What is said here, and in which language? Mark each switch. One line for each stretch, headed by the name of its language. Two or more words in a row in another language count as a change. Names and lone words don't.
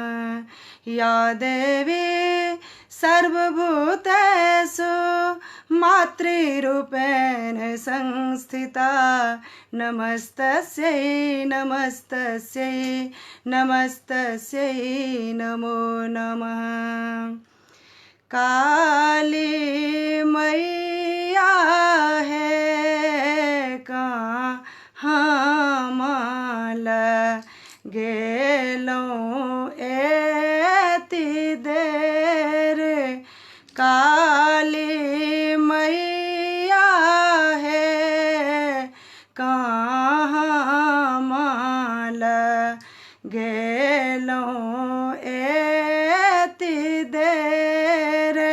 Sanskrit: या देवी सर्वभूतेषु मातृरूपेण संस्थिता नमस्तस्यै नमस्तस्यै नमस्तस्यै नमो नमः।
Maithili: काली मैया है कहाँ गेलौं एति देर। काली मैया है कहाँ गेलौं एति देर।